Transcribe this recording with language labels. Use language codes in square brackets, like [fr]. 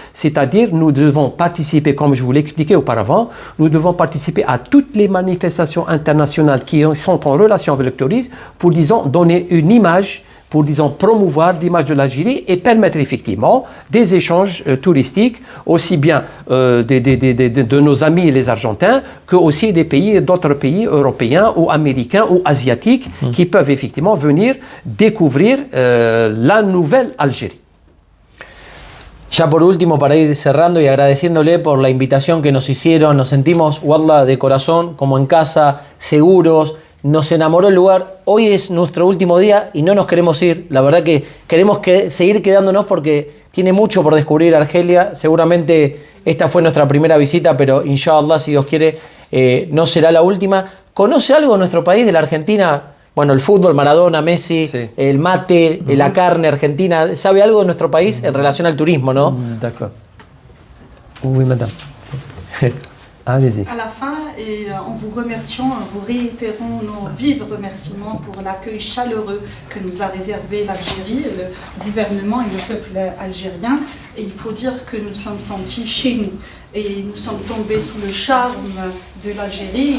[fr] C'est-à-dire, nous devons participer, comme je vous l'ai expliqué auparavant, nous devons participer à toutes les manifestations internationales qui sont en relation avec le tourisme pour, disons, donner une image, pour, disons, promouvoir l'image de l'Algérie et permettre effectivement des échanges touristiques, aussi bien de nos amis les Argentins, que aussi d'autres pays européens ou américains ou asiatiques qui peuvent effectivement venir découvrir la nouvelle Algérie. [es] Ya por último, para ir cerrando y agradeciéndole por la invitación que nos hicieron, nos sentimos, Wallah, de corazón, como en casa, seguros. Nos enamoró el lugar. Hoy es nuestro último día y no nos queremos ir. La verdad que queremos seguir quedándonos porque tiene mucho por descubrir Argelia. Seguramente esta fue nuestra primera visita, pero inshallah, si Dios quiere, no será la última. ¿Conoce algo de nuestro país, de la Argentina? Bueno, el fútbol, Maradona, Messi, sí. El mate, la carne argentina. ¿Sabe algo de nuestro país en relación al turismo, no? [fr] D'accord. Oui, madame. Allez-y. À la fin, et en vous remerciant, en vous réitérant nos vifs remerciements pour l'accueil chaleureux que nous a réservé l'Algérie, le gouvernement et le peuple algérien. Et il faut dire que nous sommes sentis chez nous. Et nous sommes tombés sous le charme de l'Algérie.